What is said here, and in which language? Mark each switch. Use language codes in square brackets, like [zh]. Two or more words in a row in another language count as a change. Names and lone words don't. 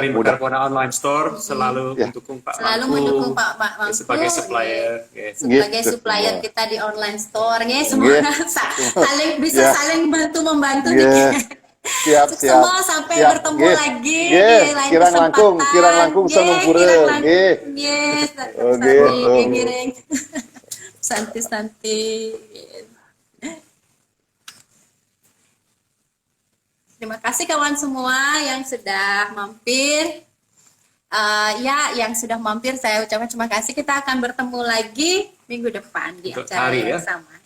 [id] dari mudah. Mekarbonas Online Store selalu Ya. mendukung Pak Selalu Mangku mendukung Pak Mangku sebagai supplier. Ya. sebagai Gitu, supplier semua. kita di online store nih, semua Iya. saling bisa Iya. saling bantu membantu Iya. nih. Siap, Untuk siap. semua sampai Siap. bertemu Nggih. lagi Nggih. di lain Kirang kesempatan. [ban] langkung, kirang langkung Nggih, samumpura. kirang langkung. [id] Nggih. Nggih, Oke, santi, giring. Santi-santi. Terima kasih kawan semua yang sudah mampir. Yang sudah mampir saya ucapkan terima kasih. Kita akan bertemu lagi minggu depan di Untuk acara hari, yang